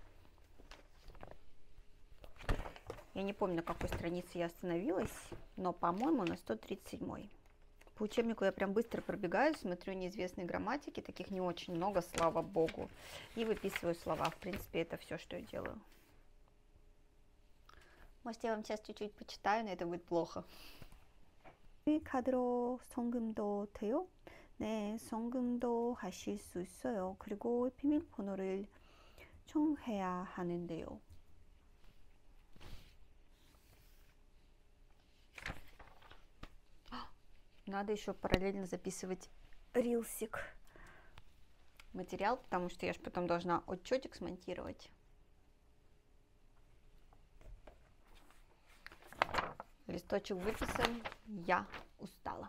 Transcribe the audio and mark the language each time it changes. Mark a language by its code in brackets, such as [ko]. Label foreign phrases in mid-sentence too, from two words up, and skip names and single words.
[ru] Я не помню, на какой странице я остановилась, но, по-моему, на 137-й. По учебнику я прям быстро пробегаю, смотрю неизвестные грамматики, таких не очень много, слава богу, и выписываю слова. В принципе, это все, что я делаю. Может, я вам сейчас чуть-чуть почитаю, но это будет плохо. [ko] 카드로 송금도 돼요? 네, 송금도 하실 수 있어요. 그리고 비밀번호를 총해야 하는데요. [ru] Надо еще параллельно записывать рилсик материал, потому что я же потом должна отчетик смонтировать. Листочек выписан, я устала.